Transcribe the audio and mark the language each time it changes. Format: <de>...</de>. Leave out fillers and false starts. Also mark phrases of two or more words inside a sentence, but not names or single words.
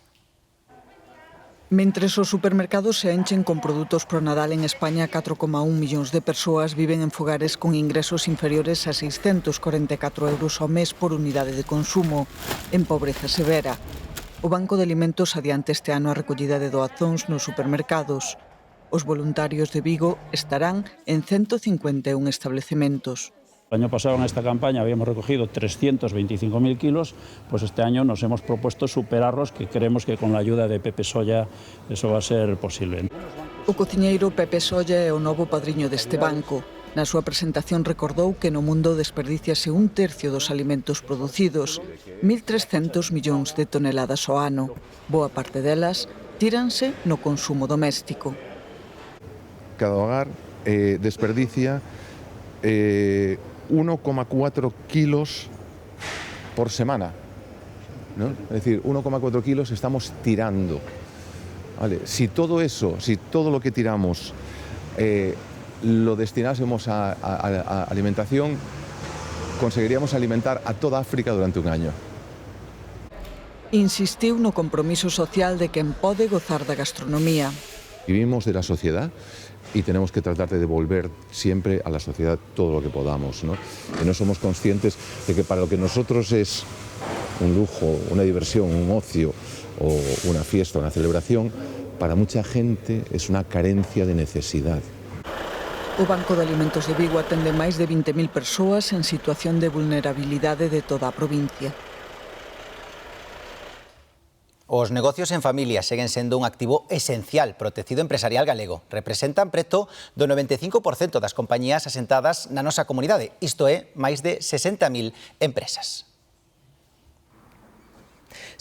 <gl>Mentres os supermercados se enchen con produtos pro Nadal en España, 4,1 millóns de persoas viven en fogares con ingresos inferiores a 644 euros ao mes por unidade de consumo, en pobreza severa. O Banco de Alimentos adianta este ano a recollida de doazóns nos supermercados. Os voluntarios de Vigo estarán en 151 establecementos.</gl> <es>El año pasado en esta campaña habíamos recogido 325.000 kilos, pues este año nos hemos propuesto superarlos, que creemos que con la ayuda de Pepe Solla eso va a ser posible.</es> <gl>O cociñeiro Pepe Solla é o novo padriño deste banco. Na súa presentación recordou que no mundo desperdíciase un tercio dos alimentos producidos, 1.300 millóns de toneladas ao ano. Boa parte delas tíranse no consumo doméstico.</gl> <es>Cada hogar desperdicia 1,4 kilos por semana, ¿no? Es decir, 1,4 kilos estamos tirando. ¿Vale? Si todo eso, si todo lo que tiramos lo destinásemos a alimentación, conseguiríamos alimentar a toda África durante un año.</es> <gl>Insistiu no compromiso social de quen pode gozar da gastronomía.</gl> <es>Vivimos de la sociedad y tenemos que tratar de devolver siempre a la sociedad todo lo que podamos, ¿no? Y no somos conscientes de que para lo que nosotros es un lujo, una diversión, un ocio o una fiesta, una celebración, para mucha gente es una carencia de necesidad.</es> <gl>O Banco de Alimentos de Vigo atende máis de 20.000 persoas en situación de vulnerabilidade de toda a provincia. Os negocios en familia seguen sendo un activo esencial para o tecido empresarial galego. Representan preto do 95% das compañías asentadas na nosa comunidade, isto é, máis de 60.000 empresas.</gl>